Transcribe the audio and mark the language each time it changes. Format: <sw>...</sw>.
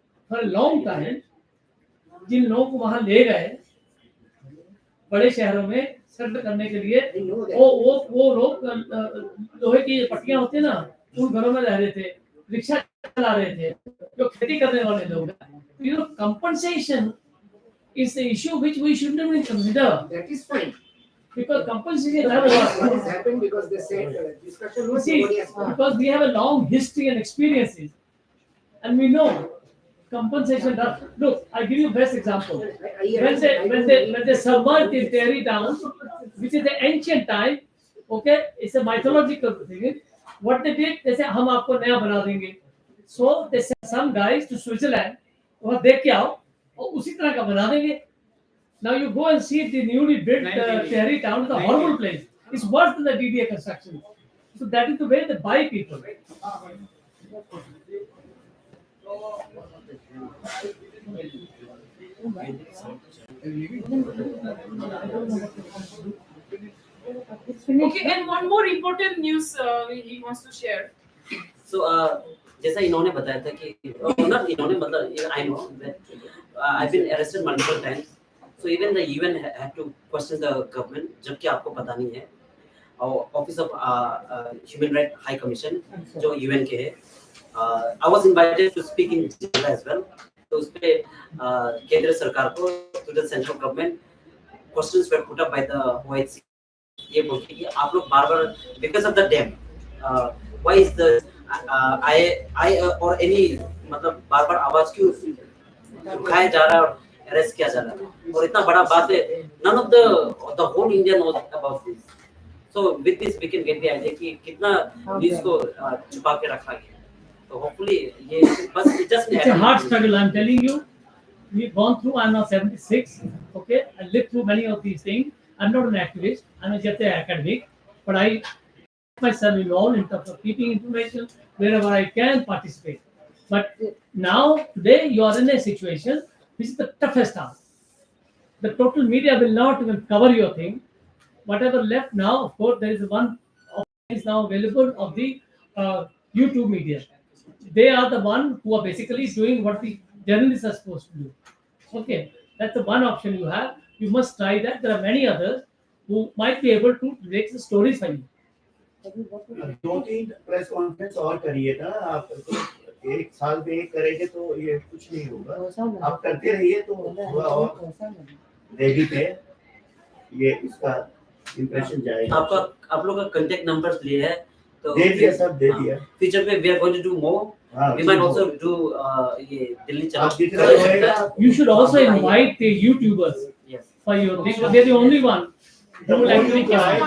<en>For a long time,</en> <hi>जिन लोगों को वहां ले गए बड़े शहरों में सेटल करने के लिए, वो लोग लोहे की पट्टियां होती है ना, उन घरों में रह रहे थे, रिक्शा चला रहे थे, जो खेती करने वाले लोग.</hi> <en>You know, compensation is the issue which we shouldn't even consider. That is fine. Because compensation What is has happened because they said discussion was see, nobody has come. because we have a long history and experiences, and we know compensation. Look, I give you best example. When they submerged the Terry down, which is the ancient time, okay, it's a mythological thing. What they did, they said,</en> <hi>"हम आपको नया बना देंगे."</hi> <en>So they sent some guys to Switzerland.</en> <hi>वहाँ देख के आओ और उसी तरह का बना देंगे.</hi> <en>Now you go and see the newly built Terry town, it's a horrible place. It's worse than the DDA construction. So that is the way they buy people. Okay, and one more important news he wants to share. So</en> <hi>जैसा इन्होंने बताया था कि ना इन्होंने मतलब</hi> <en>I know that I've been arrested multiple times. So even the UN had to question the government,</en> <hi>जबकि आपको पता नहीं है.</hi> <en>Our Office of Human Rights High Commission,</en> <hi>जो UN के है,</hi> <en>I was invited to speak in Jeddah as well.</en> <hi>तो उस पे केंद्र सरकार को,</hi> <en>to the central government, questions were put up by the OHC.</en> <hi>ये बोलते कि आप लोग बार-बार</hi> <en>because of the dam, why is the I or any</en> <hi>मतलब बार-बार आवाज क्यों उठाया जा रहा है और arrest किया जा रहा है और इतना बड़ा बात है.</hi> <en>None of the whole India knows about this. So with this we can get the idea</en> <hi>कि कितना न्यूज़ को छुपा के रखा गया.</hi> <en>So hopefully</en> <hi>ये बस</hi> <en>it just It's a hard struggle, I'm telling you. We've gone through. I'm now 76. Okay, I lived through many of these things. I'm not an activist. I'm just an academic, but I myself involved in terms of keeping information wherever I can participate. But now today you are in a situation which is the toughest task. The total media will not even cover your thing. Whatever left now, of course, there is one is now available of the YouTube media. They are the one who are basically doing what the journalists are supposed to do. Okay, that's the one option you have. You must try that. There are many others who might be able to make the stories for you.</en> <hi>2-3 press conference और करिए ना आप. एक साल में एक करेंगे तो ये कुछ नहीं होगा. आप करते रहिए तो थोड़ा और देवी पे ये इसका इंप्रेशन जाएगा. आप लोग का कांटेक्ट नंबर्स लिए है तो दे दिया सब दे दिया. फ्यूचर में</hi> <en>we are going to do more. We might also do</en> <hi>ये दिल्ली चलो.</hi> <en>You should also invite the YouTubers for your thing. They're the only one who will actually come.</en>